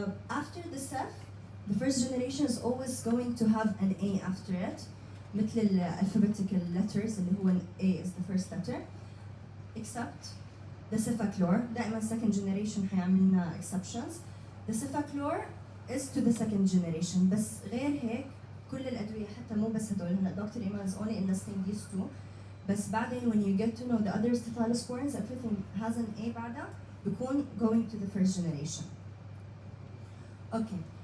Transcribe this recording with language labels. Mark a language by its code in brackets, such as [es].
[en] After the Ceph, the first generation is always going to have an A after it, مثل alphabetical letters [ar] اللي هو [en] A is the first letter, except the cefaclor. دائما second generation [ar] حيعمل لنا [en] exceptions. The cefaclor is to the second generation. [ar] بس غير هيك كل الأدوية حتى مو بس هدول هلا دكتور إيمان [en] is only enlisting these two. [ar] بس بعدين [en] when you get to know the other cephalosporins everything has an A [ar] بعدها بيكون [en] going to the first generation. Okay.